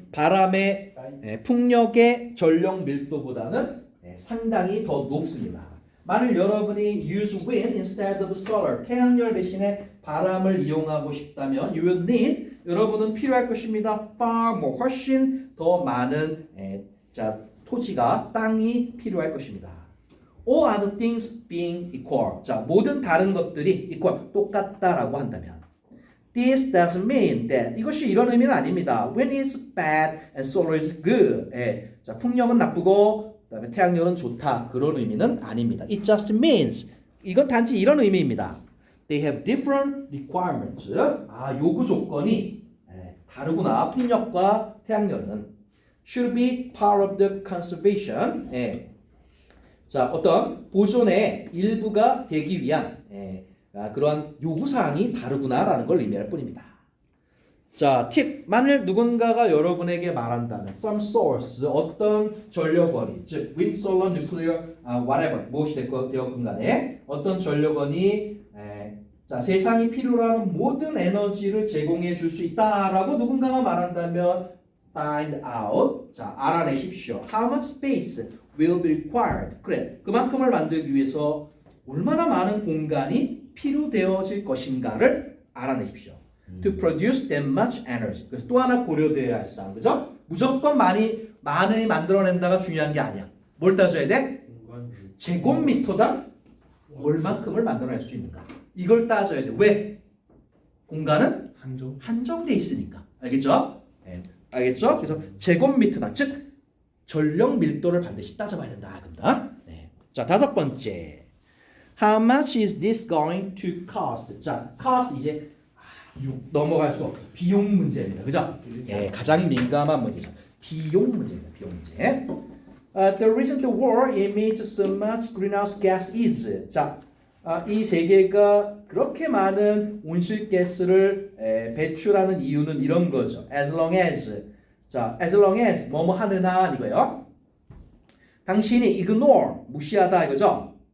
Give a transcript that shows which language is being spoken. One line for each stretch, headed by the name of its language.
Korean: 바람의 풍력의 전력 밀도보다는 상당히 더 높습니다. 만일 여러분이
English: use wind instead of solar,
Korean: 태양열 대신에 바람을 이용하고 싶다면
English: you will need,
Korean: 여러분은 필요할 것입니다.
English: far more,
Korean: 훨씬 더 많은 자, 토지가, 땅이 필요할 것입니다.
English: All other things being equal.
Korean: 자, 모든 다른 것들이 equal, 똑같다라고 한다면
English: This doesn't mean that.
Korean: 이것이 이런 의미는 아닙니다.
English: Wind is bad and solar is good.
Korean: 자, 풍력은 나쁘고 그다음에 태양열은 좋다. 그런 의미는 아닙니다.
English: It just means.
Korean: 이건 단지 이런 의미입니다.
English: They have different requirements.
Korean: 요구 조건이 다르구나. 풍력과 태양열은
English: should be part of the conservation.
Korean: 자, 어떤 보존의 일부가 되기 위한 그러한 요구사항이 다르구나라는 걸 의미할 뿐입니다. 자, 팁. 만일 누군가가 여러분에게 말한다면
English: some source,
Korean: 어떤 전력원이, 즉
English: wind, solar, nuclear, whatever,
Korean: 무엇이 되었건 간에 어떤 전력원이 자, 세상이 필요로 하는 모든 에너지를 제공해 줄 수 있다라고 누군가가 말한다면
English: find out.
Korean: 자, 알아내십시오.
English: How much space will be required.
Korean: 그래, 그만큼을 만들기 위해서 얼마나 많은 공간이 필요되어질 것인가를 알아내십시오.
English: To produce that much energy.
Korean: 그래서 또 하나 고려되어야 할 사항, 그죠? 무조건 많이 만들어낸다가 중요한 게 아니야. 뭘 따져야 돼? 제곱미터당 얼만큼을 만들어낼 수 있는가? 이걸 따져야 돼. 왜? 공간은 한정. 한정돼 있으니까. 알겠죠? 네. 알겠죠? 그래서 제곱미터당, 즉 전력 밀도를 반드시 따져봐야 된다. 그런다. 네. 자, 다섯 번째.
English: How much is this going to cost?
Korean: 자, cost 이제 넘어갈 수 없어. 비용 문제입니다. 그죠? 예, 가장 민감한 문제죠. 비용 문제입니다. 비용 문제.
English: The reason the world emits so much greenhouse gas is.
Korean: 자, 이 세계가 그렇게 많은 온실가스를 배출하는 이유는 이런 거죠.
English: As long as.
Korean: 자,
English: as long as
Korean: 뭐뭐 하느나 이거요. 당신이 ignore 무시하다 이거죠.